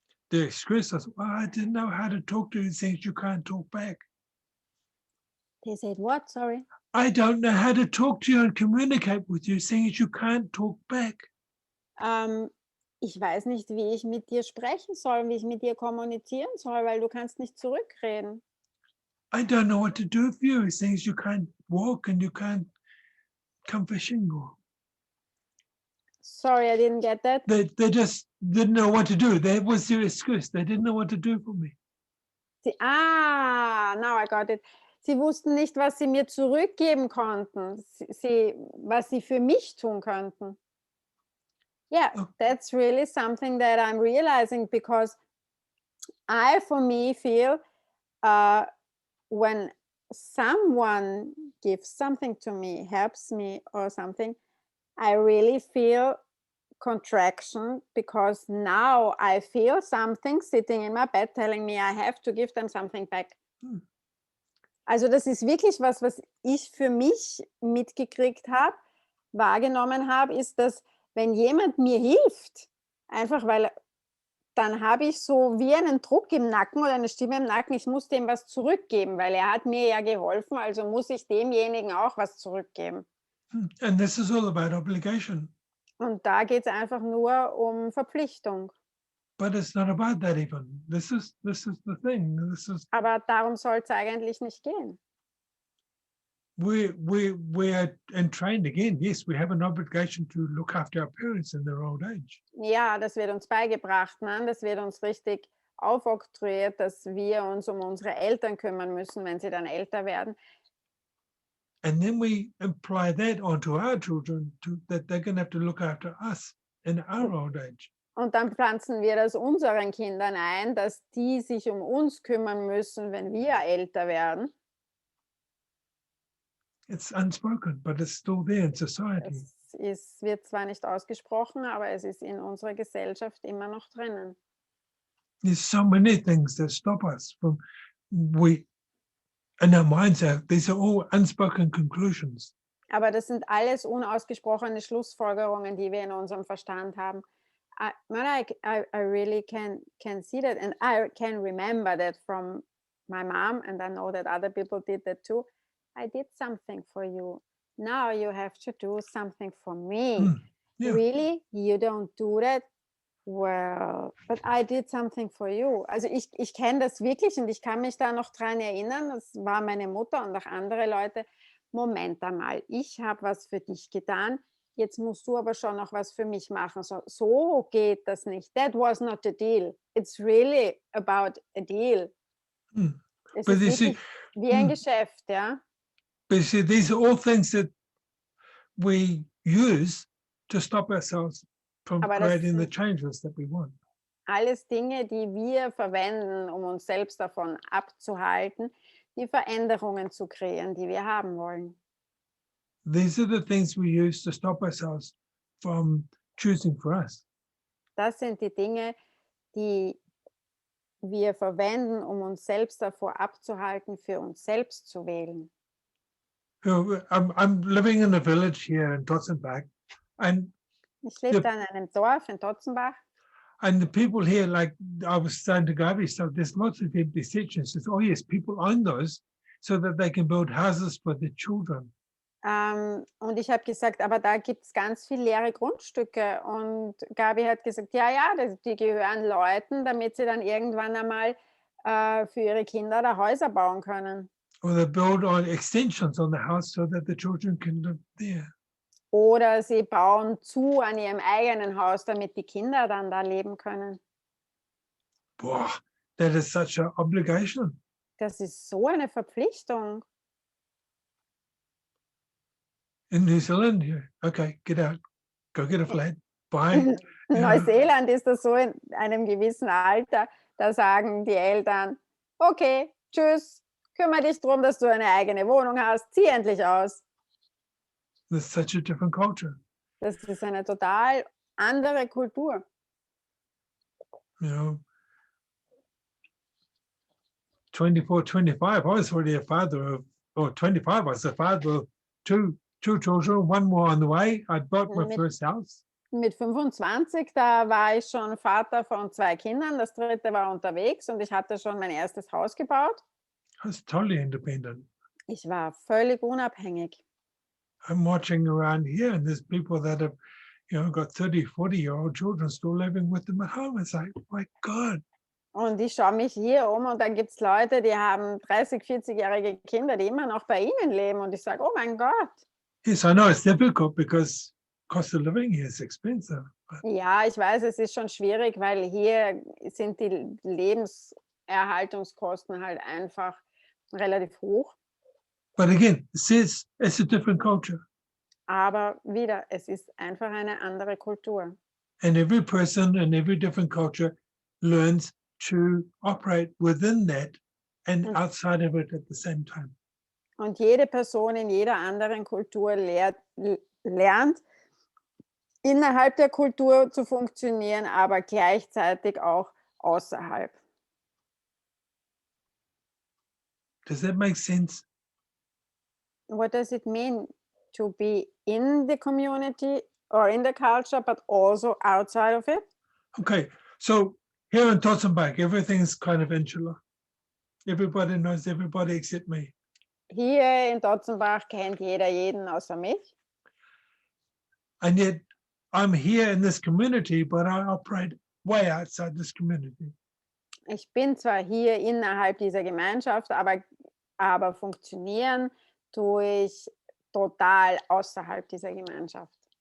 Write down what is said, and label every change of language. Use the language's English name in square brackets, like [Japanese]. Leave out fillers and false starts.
[English] The excuse is, well, I didn't know how to talk to you, things you can't talk back. They said what? Sorry. I don't know how to talk to you and communicate with you, things you can't talk back. [German] Ich weiß nicht, wie ich mit dir sprechen soll, wie ich mit dir kommunizieren soll, weil du kannst nicht zurückreden. [English] I don't know what to do with you, things you can't walk and you can't come fishing. Or Sorry, I didn't get that. they just didn't know what to do. That was their excuse. They didn't know what to do for me. Now I got it. [German] Sie wussten nicht, was sie mir zurückgeben konnten, was sie für mich tun könnten. [English] Yeah, Oh. that's really something that I'm realizing, because I, for me, feel when someone gives something to me, helps me or something, I really feel contraction, because now I feel something sitting in my bed telling me I have to give them something back. [German] Also das ist wirklich was ich für mich mitgekriegt habe, wahrgenommen habe, ist, dass wenn jemand mir hilft, einfach weil dann habe ich so wie einen Druck im Nacken oder eine Stimme im Nacken, ich muss dem was zurückgeben, weil er hat mir ja geholfen, also muss ich demjenigen auch was zurückgeben. [English] And this is all about obligation. [German] Und da geht es einfach nur um Verpflichtung. [English] But it's not about that even. This is the thing. [German] Aber darum soll es eigentlich nicht gehen. [English] We are entrained again. Yes, we have an obligation to look after our parents in their old age. [German] Ja, das wird uns beigebracht, ne? Das wird uns richtig aufoktroyiert, dass wir uns um unsere Eltern kümmern müssen, wenn sie dann älter werden. [English] And then we apply that onto our children, that they're going to have to look after us in our old age. [German] Und dann pflanzen wir das unseren Kindern ein, dass die sich um uns kümmern müssen, wenn wir älter werden. [English] It's unspoken, but it's still there in society. [German] Es wird zwar nicht ausgesprochen, aber es ist in unserer Gesellschaft immer noch drinnen. [English] There's so many things that stop us from, in our minds, these are all unspoken conclusions. [German] Aber das sind alles unausgesprochene Schlussfolgerungen, die wir in unserem Verstand haben. [English] I really can see that, and I can remember that from my mom, and I know that other people did that too. I did something for you. Now you have to do something for me. Yeah. Really? You don't do that? Well, but I did something for you. [German] Also ich kenne das wirklich und ich kann mich da noch dran erinnern. Das war meine Mutter und auch andere Leute. Moment einmal, ich habe was für dich getan. Jetzt musst du aber schon noch was für mich machen. So geht das nicht. [English] That was not a deal. It's really about a deal. [German] Es [English] But [German] ist [English] you see, [German] wirklich wie ein Geschäft, ja. [English] But you see, these are all things that we use to stop ourselves from [German] Aber [English] creating the changes that we want. [German] Alles Dinge, die wir verwenden, um uns selbst davon abzuhalten, die Veränderungen zu kreieren, die wir haben wollen. [English] These are the things we use to stop ourselves from choosing for us. [German] Das sind die Dinge, die wir verwenden, um uns selbst davor abzuhalten, für uns selbst zu wählen. [English] I'm living in a village here in Totzenberg, and [German] Ich lebe da in einem Dorf in Totzenbach [English] the people here, like I was saying to Gabi, so there's lots of empty sections. Says, oh yes, people own those so that they can build houses for their children. [German] und ich habe gesagt, aber da gibt es ganz viele leere Grundstücke. Und Gabi hat gesagt, ja, die gehören Leuten, damit sie dann irgendwann einmal für ihre Kinder da Häuser bauen können. [English] Or they build on extensions on the house so that the children can live there. [German] Oder sie bauen zu an ihrem eigenen Haus, damit die Kinder dann da leben können. [English] Boah, that is such an obligation. [German] Das ist so eine Verpflichtung. [English] In New Zealand, yeah, okay, get out, go get a flat, buy. [German] In Ja. Neuseeland ist das so in einem gewissen Alter, da sagen die Eltern, okay, tschüss, kümmere dich darum, dass du eine eigene Wohnung hast, zieh endlich aus. [English] There's such a different culture. [German] Das ist eine total andere Kultur. [English] You know, 24, 25, I was already a father of, or 25, I was a father of two children, one more on the way. I'd bought my [German] Mit- [English] first house. [German] Mit 25, da war ich schon Vater von 2 Kindern, das dritte war unterwegs und ich hatte schon mein erstes Haus gebaut. [English] I was totally independent. [German] Ich war völlig unabhängig. [English] I'm watching around here and there's people that have, got 30, 40-year-old children still living with them at home. It's like, my God. [German] Und ich schaue mich hier um und da gibt es Leute, die haben 30, 40-jährige Kinder, die immer noch bei ihnen leben. Und ich sage, oh mein Gott. [English] Yes, I know it's difficult because cost of living here is expensive. But [German] Ja, ich weiß, es ist schon schwierig, weil hier sind die Lebenserhaltungskosten halt einfach relativ hoch. [English] But again, it says it's a different culture. [German] Aber wieder, es ist einfach eine andere Kultur. [English] And every person in every different culture learns to operate within that and Mm. outside of it at the same time. [German] Und jede Person in jeder anderen Kultur lernt, innerhalb der Kultur zu funktionieren, aber gleichzeitig auch außerhalb. [English] Does that make sense? What does it mean to be in the community or in the culture, but also outside of it? Okay, so here in Totzenberg, everything's kind of insular. Everybody knows everybody except me. [German] Hier in Dotzenbach kennt jeder jeden außer mich. [English] And yet I'm here in this community, but I operate way outside this community. [German] Ich bin zwar hier innerhalb dieser Gemeinschaft, aber funktionieren tue ich total außerhalb dieser Gemeinschaft.